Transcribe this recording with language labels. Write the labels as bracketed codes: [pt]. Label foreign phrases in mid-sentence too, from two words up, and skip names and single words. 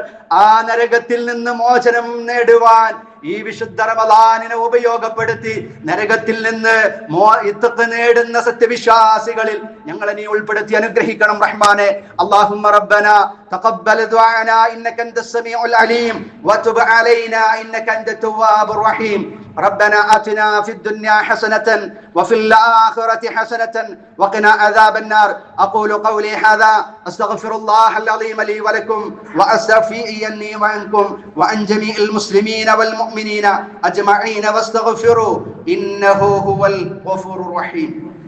[ml] ആ നരകത്തിൽ നിന്ന് മോചനം നേടുവാൻ ഈ വിശുദ്ധ റമദാനിനെ ഉപയോഗപ്പെടുത്തി നരകത്തിൽ നിന്ന് ഇത്തഖ് നേടുന്ന സത്യവിശ്വാസികളിൽ ഞങ്ങളെ നീ ഉൾപ്പെടുത്തി അനുഗ്രഹിക്കണം റഹ്മാനെ. [ar] اللهم ربنا تقبل دعاءنا إنك أنت السميع العليم وتب علينا إنك أنت التواب الرحيم. ربنا آتنا في الدنيا حسنة وفي الآخرة حسنة وقنا عذاب النار. أقول قولي هذا أستغفر الله العظيم لي ولكم وأستغفرني وعنكم وعن جميع المسلمين والمؤمنين أجمعين واستغفروا إنه هو الغفور الرحيم.